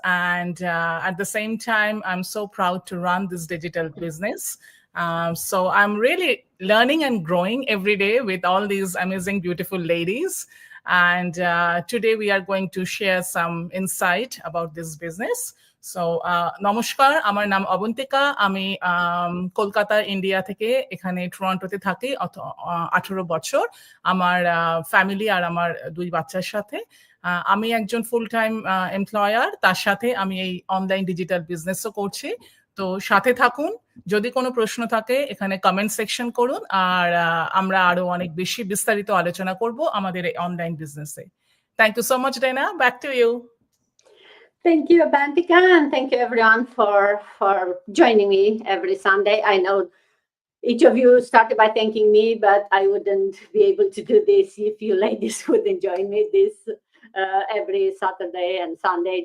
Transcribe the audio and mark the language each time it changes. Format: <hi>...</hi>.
<en>And at the same time, I'm so proud to run this digital business. So I'm really learning and growing every day with all these amazing, beautiful ladies. And today we are going to share some insight about this business.</en> <bn>So নমস্কার, আমার নাম অবন্তিকা। আমি Kolkata India থেকে এখানে টরন্টোতে থাকি 18 বছর। আমার family আর আমার দুই বাচ্চার সাথে। আমি একজন ফুল টাইম এমপ্লয়ার, তার সাথে আমি এই অনলাইন ডিজিটাল বিজনেসও করছি। তো সাথে থাকুন, যদি কোনো প্রশ্ন থাকে এখানে কমেন্ট সেকশন করুন, আর আমরা আরো অনেক বেশি বিস্তারিত আলোচনা করব আমাদের এই অনলাইন বিজনেসে।</bn> <en>Thank you so much, Dyna. Back to you. Thank you, Bantika, and thank you everyone for joining me every Sunday. I know each of you started by thanking me, but I wouldn't be able to do this if you ladies wouldn't join me this every Saturday and Sunday.</en>